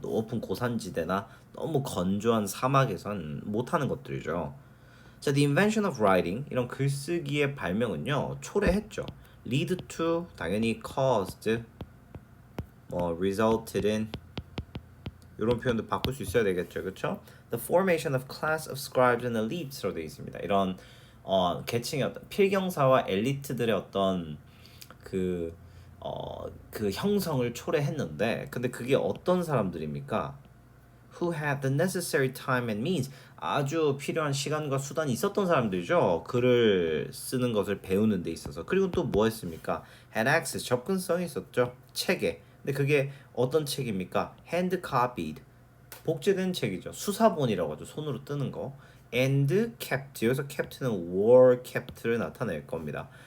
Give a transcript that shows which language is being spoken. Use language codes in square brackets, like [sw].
[ko] 높은 고산지대나 너무 건조한 사막에선 못하는 것들이죠. 자, [en] the invention of writing [ko] 이런 글쓰기의 발명은요 초래했죠. [en] lead to [ko] 당연히 [en] caused resulted in [ko] 이런 표현도 바꿀 수 있어야 되겠죠, 그렇죠? [en] The formation of class of scribes and elites로 [ko] 되어 있습니다. 이런 계층의 어떤 필경사와 엘리트들의 어떤 그 그 형성을 초래했는데, 근데 그게 어떤 사람들입니까? [en] Who had the necessary time and means [ko] 아주 필요한 시간과 수단이 있었던 사람들이죠. 글을 쓰는 것을 배우는 데 있어서. 그리고 또 뭐 했습니까? [en] had access [ko] 접근성이 있었죠. 책에. 근데 그게 어떤 책입니까? [en] hand copied [ko] 복제된 책이죠. 수사본이라고 하죠. 손으로 뜨는 거. [en] and kept [ko] 여기서 kept는 were kept를 나타낼 겁니다.